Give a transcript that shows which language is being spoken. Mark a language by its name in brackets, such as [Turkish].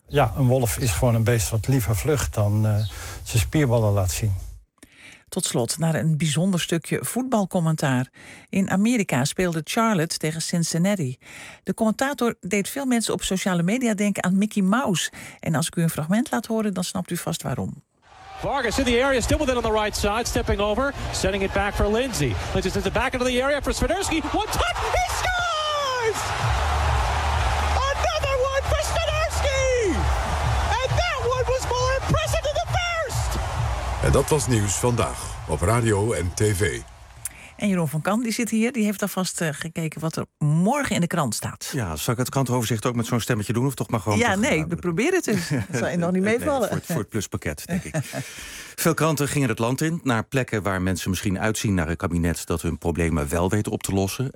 [Dutch] Ja, een wolf is gewoon een beest wat liever vlucht dan zijn spierballen laat zien. Tot slot naar een bijzonder stukje voetbalcommentaar. In Amerika speelde Charlotte tegen Cincinnati. De commentator deed veel mensen op sociale media denken aan Mickey Mouse. En als ik u een fragment laat horen, dan snapt u vast waarom. [English] Vargas in the area, still with it on the right side, stepping over, sending it back for Lindsay. Lindsay's in the back into the area for Svidersky. One touch, he scores! Another one for Svidersky! And that one was more impressive than the first! [Dutch] En dat was Nieuws Vandaag op radio en tv. En Jeroen van Kan, die zit hier, die heeft alvast gekeken wat er morgen in de krant staat. Ja, zal ik het krantenoverzicht ook met zo'n stemmetje doen? Of toch maar gewoon? Ja, nee, we proberen het eens. Dat zal je nog niet meevallen. Nee, voor het pluspakket, denk ik. Veel kranten gingen het land in, naar plekken waar mensen misschien uitzien naar een kabinet dat hun problemen wel weet op te lossen.